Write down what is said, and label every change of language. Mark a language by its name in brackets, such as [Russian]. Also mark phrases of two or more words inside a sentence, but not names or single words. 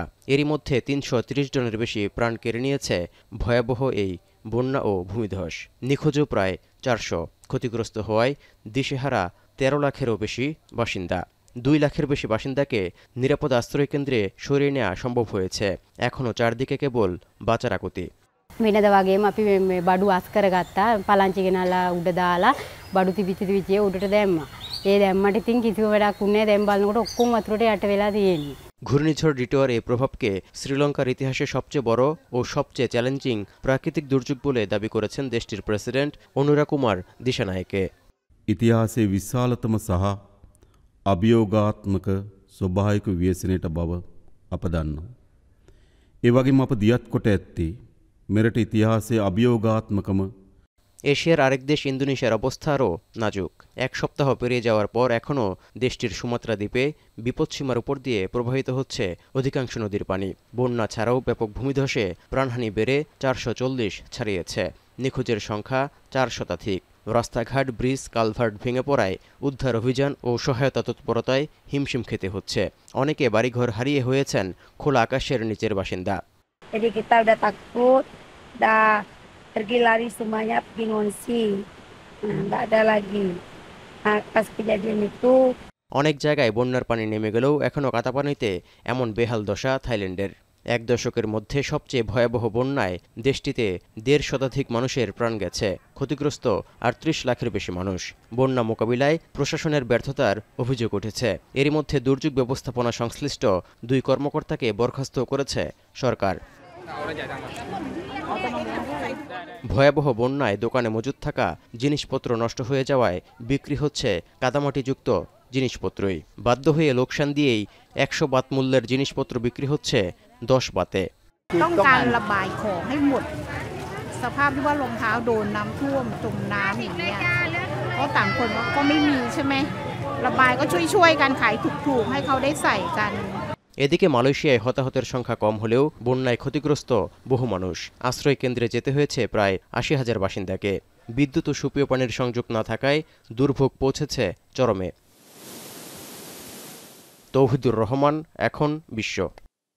[Bangla] এরই মধ্যে ৩৩০ জনের বেশি প্রাণ কেড়ে নিয়েছে ভয়াবহ এই বন্যা ও ভূমিধস। নিখোঁজও প্রায় ৪০০। ক্ষতিগ্রস্ত হওয়ায় দিশেহারা ১৩ লাখেরও বেশি বাসিন্দা। ২ লাখের বেশি বাসিন্দাকে নিরাপদ আশ্রয়কেন্দ্রে সরিয়ে নেওয়া সম্ভব হয়েছে। এখনও চারদিকে কেবল বাঁচার আকুতি। [Sinhala] වෙනද වගේම අපි බඩු අස් කරගත්තා. පලංචි ගෙනල්ලා උඩ දාලා බඩු තිබිච්ච උඩට දැම්මා. ඒ දැම්මට ඉතින් කිසිම වැඩක් උන්නේ නැහැ. දැන් බලනකොට ඔක්කොම වතුරට යට වෙලා තියෙන්නේ। [Bangla] ঘূর্ণিঝড় ডিটোয়ার এই প্রভাবকে শ্রীলঙ্কার ইতিহাসে সবচেয়ে বড় ও সবচেয়ে চ্যালেঞ্জিং প্রাকৃতিক দুর্যোগ বলে দাবি করেছেন দেশটির প্রেসিডেন্ট অনুরা কুমার দিশানায়েকে। [Sinhala] ඉතිහාසයේ විශාලතම සහ අභියෝගාත්මක ස්වභාවික ව්‍යසනයට බව අප දන්නවා. ඒ වගේම අප දියත් කොට ඇත්තේ මෙරට ඉතිහාසයේ අභියෝගාත්මකම। [Bangla] এশিয়ার আরেক দেশ ইন্দোনেশিয়ার অবস্থা আরও নাজুক। এক সপ্তাহ পেরিয়ে যাওয়ার পর এখনও দেশটির সুমাত্রা দ্বীপে বিপদসীমার উপর দিয়ে প্রবাহিত হচ্ছে অধিকাংশ নদীর পানি। বন্যা ছাড়াও ব্যাপক ভূমিধসে প্রাণহানি বেড়ে ৪৪০ ছাড়িয়েছে। নিখোঁজের সংখ্যা ৪ শতাধিক। রাস্তাঘাট, ব্রিজ, কালভার্ট ভেঙে পড়ায় উদ্ধার অভিযান ও সহায়তা তৎপরতায় হিমশিম খেতে হচ্ছে। অনেকে বাড়িঘর হারিয়ে হয়েছেন খোলা আকাশের নিচের বাসিন্দা। [Indonesian] Jadi kita udah takut, udah pergi lari semuanya pergi ngungsi, nggak ada lagi. Nah, pas kejadian itu [Bangla] অনেক জায়গায় বন্যার পানি নেমে গেলেও এখনও কাতাপানিতে এমন বেহাল দশা থাইল্যান্ডের। এক দশকের মধ্যে সবচেয়ে ভয়াবহ বন্যায় দেশটিতে ১৫০ শতাধিক মানুষের প্রাণ গেছে। ক্ষতিগ্রস্ত ৩৮ লাখের বেশি মানুষ। বন্যা মোকাবিলায় প্রশাসনের ব্যর্থতার অভিযোগ উঠেছে। এরই মধ্যে দুর্যোগ ব্যবস্থাপনা সংশ্লিষ্ট ২ কর্মকর্তাকে বরখাস্ত করেছে সরকার। ভয়াবহ বন্যায় দোকানে মজুত থাকা জিনিসপত্র নষ্ট হয়ে যাওয়ায় বিক্রি হচ্ছে কাদামাটিযুক্ত জিনিসপত্রই। বাধ্য হয়ে লোকসান দিয়েই ১০০ বাত মূল্যের জিনিসপত্র বিক্রি হচ্ছে ১০ বাতে। [Thai] ต้องการระบายของให้หมดสภาพที่ว่ารองเท้าโดนน้ำท่วมจมน้ำอย่างเงี้ยเพราะต่างคนก็ไม่มีใช่ไหมระบายก็ช่วยกันขายถูกๆให้เขาได้ใส่กัน [Bangla] এদিকে মালয়েশিয়ায় হতাহতের সংখ্যা কম হলেও বন্যায় ক্ষতিগ্রস্ত বহু মানুষ। আশ্রয় কেন্দ্রে যেতে হয়েছে প্রায় ৮০,০০০ বাসিন্দাকে। বিদ্যুৎ ও সুপেয় পানির সংযোগ না থাকায় দুর্ভোগ পৌঁছেছে চরমে। তৌহিদুর রহমান, এখন বিশ্ব।